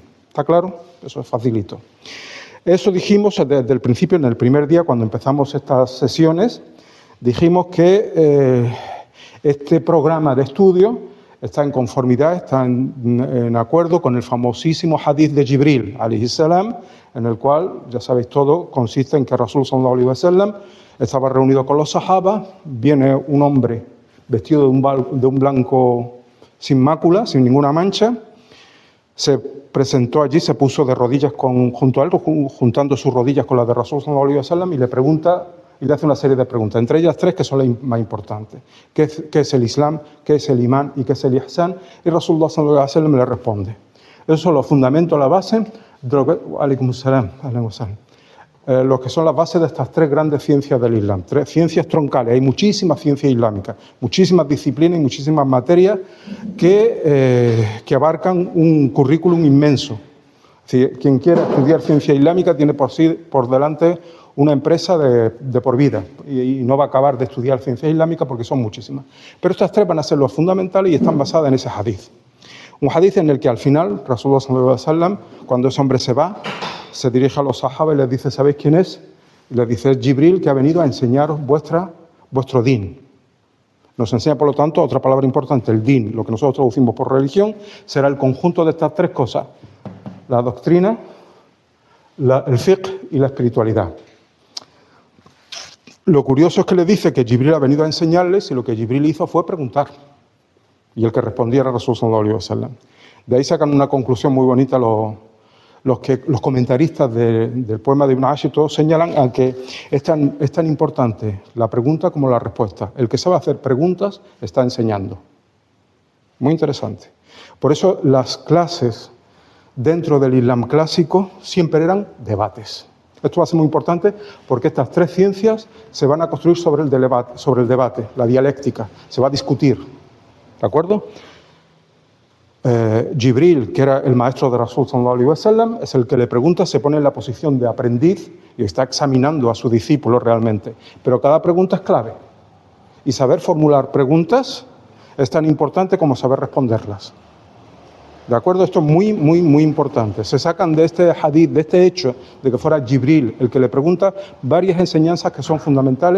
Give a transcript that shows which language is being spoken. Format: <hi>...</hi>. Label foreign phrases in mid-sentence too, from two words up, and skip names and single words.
<es>¿Está claro? Eso es facilito. Eso dijimos desde el principio, en el primer día, cuando empezamos estas sesiones, dijimos que este programa de estudio está en conformidad, está en acuerdo con el famosísimo hadith de Jibril,</es> <ar>عليه السلام,</ar> <es>en el cual, ya sabéis todo, consiste en que</es> <ar>رسول صلى الله عليه وسلم</ar> <es>estaba reunido con los sahabas, viene un hombre vestido de un blanco sin mácula, sin ninguna mancha, se presentó allí, se puso de rodillas junto a él, juntando sus rodillas con las de</es> <ar>رسول صلى الله عليه وسلم,</ar> <es>y le pregunta, y le hace una serie de preguntas, entre ellas tres que son las más importantes. ¿Qué es el Islam? ¿Qué es el imán? ¿Y qué es el ihsan? Y</es> <ar>رسول الله صلى الله عليه وسلم</ar> <es>le responde. Esos son los fundamentos, la base, lo que son las bases de estas tres grandes ciencias del Islam, tres ciencias troncales. Hay muchísimas ciencias islámicas, muchísimas disciplinas y muchísimas materias que abarcan un currículum inmenso. Es decir, quien quiera estudiar ciencia islámica tiene por delante una empresa de por vida y no va a acabar de estudiar ciencia islámica porque son muchísimas. Pero estas tres van a ser los fundamentales y están basadas en ese hadith. Un hadith en el que al final,</es> <ar>رسول الله صلى الله عليه وسلم,</ar> <es>cuando ese hombre se va, se dirige a los sahabas y les dice, ¿sabéis quién es? Y les dice, es Jibril, que ha venido a enseñaros vuestro din. Nos enseña, por lo tanto, otra palabra importante, el din, lo que nosotros traducimos por religión, será el conjunto de estas tres cosas: la doctrina, el fiqh y la espiritualidad. Lo curioso es que le dice que Jibril ha venido a enseñarles y lo que Jibril hizo fue preguntar. Y el que respondía era</es> <ar>رسول صلى الله عليه وسلم.</ar> <es>De ahí sacan una conclusión muy bonita los comentaristas del poema de Ibn Ashir, todos señalan a que es tan importante la pregunta como la respuesta. El que sabe hacer preguntas está enseñando. Muy interesante. Por eso las clases dentro del Islam clásico siempre eran debates. Esto va a ser muy importante porque estas tres ciencias se van a construir sobre el debate, la dialéctica, se va a discutir. ¿De acuerdo? Jibril, que era el maestro de</es> <ar>رسول صلى الله عليه وسلم,</ar> <es>es el que le pregunta, se pone en la posición de aprendiz y está examinando a su discípulo realmente. Pero cada pregunta es clave. Y saber formular preguntas es tan importante como saber responderlas. ¿De acuerdo? Esto es muy, muy, muy importante. Se sacan de este hadith, de este hecho, de que fuera Jibril el que le pregunta, varias enseñanzas que son fundamentales.</es>